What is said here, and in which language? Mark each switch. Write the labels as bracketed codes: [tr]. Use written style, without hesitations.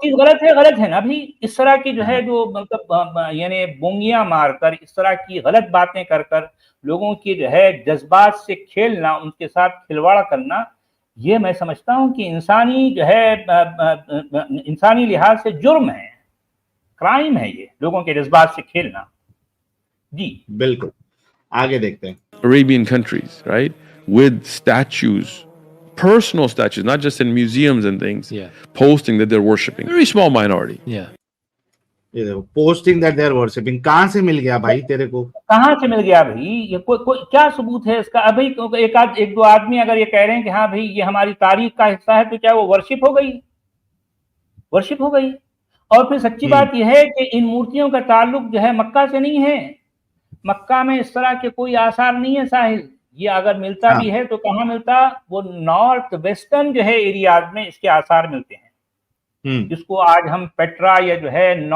[ur] چیز غلط ہے نا بھی، اس طرح کی جو ہے جو مطلب یعنی بونگیاں مار کر، اس طرح کی غلط باتیں کر کر لوگوں کی جو ہے جذبات سے کھیلنا، ان کے ساتھ کھلواڑ کرنا، یہ میں سمجھتا ہوں کہ انسانی جو ہے انسانی لحاظ سے جرم ہے، کرائم ہے یہ، لوگوں کے جذبات سے کھیلنا۔ جی بالکل، آگے دیکھتے ہیں۔ [en] Arabian countries, right? With statues, personal statues, not just in museums and things, posting that they're worshipping. Very small minority. posting that they are worshipping. [ur] کہاں سے مل گیا بھائی تیرے کو؟ کہاں سے مل گیا بھائی؟ یہ کوئی کیا ثبوت ہے اس کا؟ ابھی ایک دو آدمی اگر یہ کہہ رہے ہیں کہ ہاں بھائی یہ ہماری تاریخ کا حصہ ہے، تو کیا وہ ورشپ ہو گئی؟ ورشپ ہو گئی۔ اور پھر سچی بات یہ ہے کہ ان مورتیوں کا تعلق جو ہے مکہ سے نہیں ہے، مکہ میں اس طرح کے کوئی آثار نہیں ہے ساحل، یہ اگر ملتا بھی ہے تو کہاں ملتا؟ وہ نارتھ ویسٹرن جو ہے ایریاز میں اس کے آثار ملتے ہیں، جس کو آج ہم پیٹرا یا جو ہے